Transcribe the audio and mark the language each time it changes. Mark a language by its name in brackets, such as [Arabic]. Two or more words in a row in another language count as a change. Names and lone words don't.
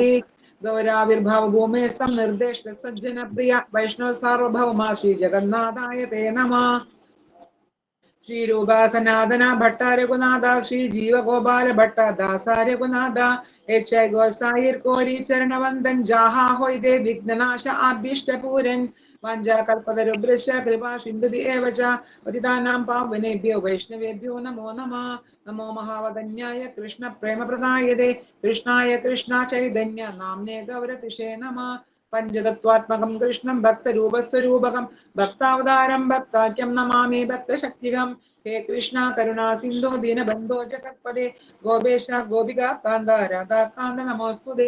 [Sanskrit] ഗൗരാവിർഭാവ ഭൂമേസ്തം നിർദ്ദേശ സജ്ജന പ്രിയ വൈഷ്ണവ സാർവഭൗമ ശ്രീ ജഗന്നാഥായ തേ നമഃ. ശ്രീ രൂപ സനാതന ഭട്ട രഘുനാഥ ശ്രീ ജീവഗോപാല ഭട്ട ദാസ രഘുനാഥ [Bangla] ছয় গোসাঞির করি চরণবন্দন যাহা হয় বিঘ্ননাশ অভীষ্টপূরণ [Sanskrit] വാഞ്ചാകൽപതരുഭ്രശ്ച കൃപാ സിന്ധുഭി ഏവ ച പതിതാനാം പാവനേഭ്യോ വൈഷ്ണവേഭ്യോ നമോ നമഃ. നമോ മഹാവദന്യായ കൃഷ്ണ പ്രേമപ്രദായതേ കൃഷ്ണായ കൃഷ്ണ ചൈതന്യ നാമ്നേ ഗൗരതിഷേ നമഃ. പഞ്ചതത്വാത്മകം കൃഷ്ണം ഭക്തരൂപസ്വരൂപകം ഭക്താവതാരം ഭക്താഖ്യം നമാമി ഭക്തശക്തികം. ഹേ കൃഷ്ണ കരുണാ സിന്ധു ദീനബന്ധോ ജഗത്പദേ ഗോപേശ ഗോപിക കാന്ത രാധാകാന്ത നമോസ്തുതേ.